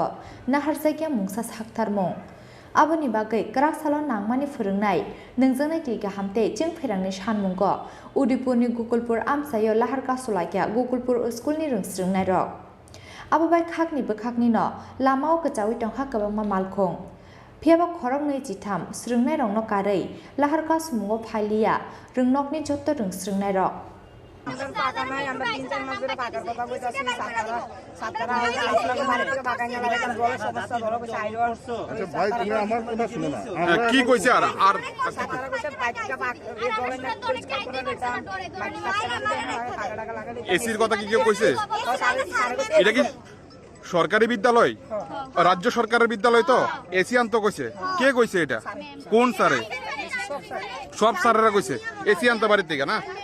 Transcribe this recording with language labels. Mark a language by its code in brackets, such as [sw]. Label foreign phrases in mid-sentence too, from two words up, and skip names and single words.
[trp] नाहार जायगा मुंसा साखथारमुं आबोनि बागै ग्राकसालो नांमानि फोरोंनाय नोंजोंनाय दै गाहामते जों फेरांनि सानमुंग उदिपुरनि गुकुलपुर आमसायाव लाहार कासुलाया गुकुलपुर स्कुलनि रोंस्रोंनाय रक आबोबाय खाकनिबो खाकनिनो लामाव गोजावै दंहा गोबांमा मालखं फियाबा खरक नैजिथाम स्रोंनाय रंनो कारै लाहार कासुमुंग फालिया रोंनकनि जत रोंस्रोंनाय रक [bn] কি কইছে আর এসির কথা কি কেউ কইছে এটা কি সরকারি বিদ্যালয় রাজ্য সরকারের বিদ্যালয় তো এসি আনতে কইছে কে কইছে এটা কোন স্যারে সব স্যারেরা কইছে এসি আনতে বাড়ির থেকে না